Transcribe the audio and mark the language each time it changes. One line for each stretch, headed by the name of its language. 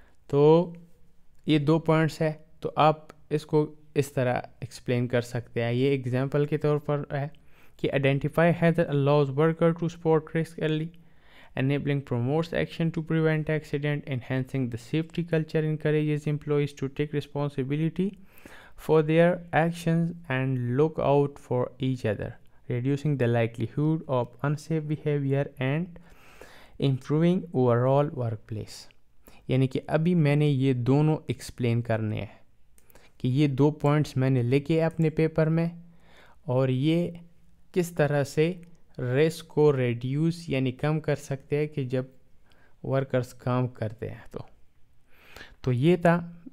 Urdu: تو یہ 2 پوائنٹس ہے تو آپ اس کو اس طرح ایکسپلین کر سکتے ہیں. یہ ایگزامپل کے طور پر ہے کہ
English: Identify hazard allows worker to spot risk early, enabling promotes action to prevent accident, enhancing the safety culture encourages employees to take responsibility for their actions and look out for each other, reducing the likelihood of unsafe behavior and improving overall workplace.
Urdu: یعنی کہ ابھی میں نے یہ دونوں explain کرنے ہیں کہ یہ 2 پوائنٹس میں نے لکھے اپنے پیپر میں اور یہ کس طرح سے رسک کو ریڈیوس یعنی کم کر سکتے ہیں کہ جب ورکرز کام کرتے ہیں. تو یہ تھا